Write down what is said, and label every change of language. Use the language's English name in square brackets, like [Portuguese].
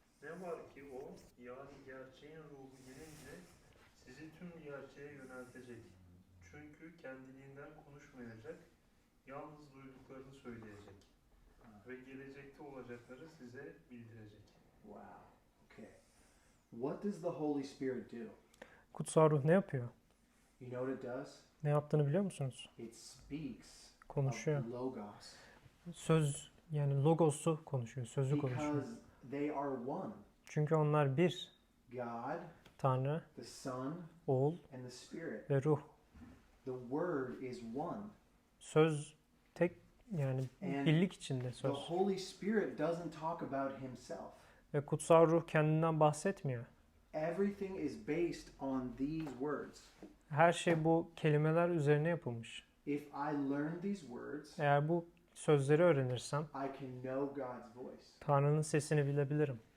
[Turkish] Ne var ki o, yani gerçeğin ruhu gelince sizi tüm gerçeğe yöneltecek. Çünkü kendiliğinden konuşmayacak, yalnız duyduklarını söyleyecek. Ve gelecekte olacakları size bildirecek. [English] Wow. Okay. What does the Holy Spirit do? [Turkish] Kutsal ruh ne yapıyor? [English] You know what it does? [Turkish] Ne yaptığını biliyor musunuz? [English] It speaks [Turkish] Konuşuyor. [English] of logos. [Turkish] Söz, yani logosu konuşuyor, sözü konuşuyor. [English] Because they are one. [Turkish] Çünkü onlar bir. [English] God, [Turkish] Tanrı, [English] the Son, [Turkish] Oğul [English] and the Spirit. [Turkish] ve Ruh. [English] The Word is one. [Turkish] Söz tek, yani [English] And [Turkish] birlik içinde [English] The [Turkish] söz. [English] Holy Spirit doesn't talk about himself. [Turkish] Ve kutsal ruh kendinden bahsetmiyor. [English] Everything is based on these words. [Turkish] Her şey bu kelimeler üzerine yapılmış. [English] If I learn these words, [Turkish] Eğer bu sözleri öğrenirsem [English] I can know God's voice. [Turkish] Tanrı'nın sesini bilebilirim.